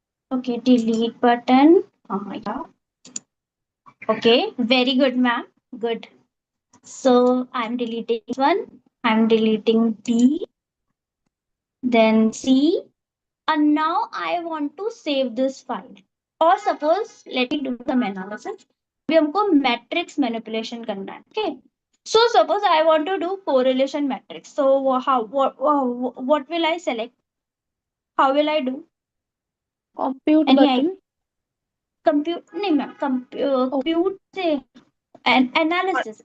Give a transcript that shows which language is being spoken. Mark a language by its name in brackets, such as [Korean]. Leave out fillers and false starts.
[English] Okay, delete button. हाँ yeah, okay, very good ma'am, good. So I'm deleting this one, I'm deleting D, then C, and now I want to save this file. Or suppose let me do some analysis. [Hindi] अभी हमको matrix manipulation करना है. [English] Okay, so suppose I want to do correlation matrix. So what will I select? How will I do? compute Any button. idea? [Hindi] Compute नहीं ma'am, compute से analysis